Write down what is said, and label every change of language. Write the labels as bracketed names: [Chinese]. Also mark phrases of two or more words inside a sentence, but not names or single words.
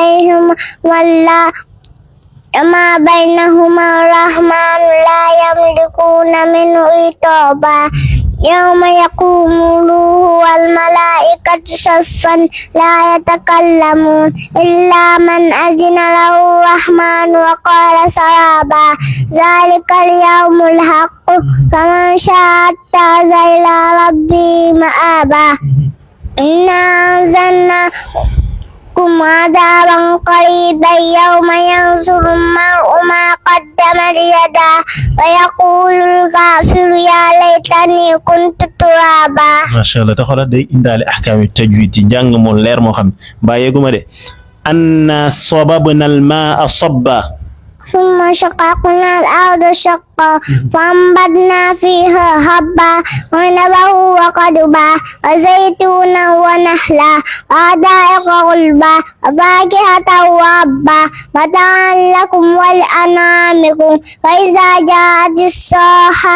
[Arabic] بينهما الرحمن لا يملكون منه خطابا يوم يقوم الروح والملائكة صفا لا يتكلمون إلا من أذن له الرحمن وقال صوابا ذلك اليوم الحق فمن شاء اتخذ إلى ربه مآبا إنا أنذرناكم عذابا قريبا يوم ينظر المرء ما قدمت يداه ويقول الكافر يا ليتني كنت ترابا. ما شاء الله [Wolof] te xoolal day indaale [Arabic] أحكام تجويد [Wolof] ci njàng mu leer moo xam bàyyeeguma de [Arabic] أنا صببنا الماء صبا ثم شققنا الأرض شقا فأنبتنا فيها حبا وعنبا وقضبا وزيتونا ونخلا وحدائق غلبا وفاكهة وأبا متاعا لكم ولأنعامكم فإذا جاءت الصاخة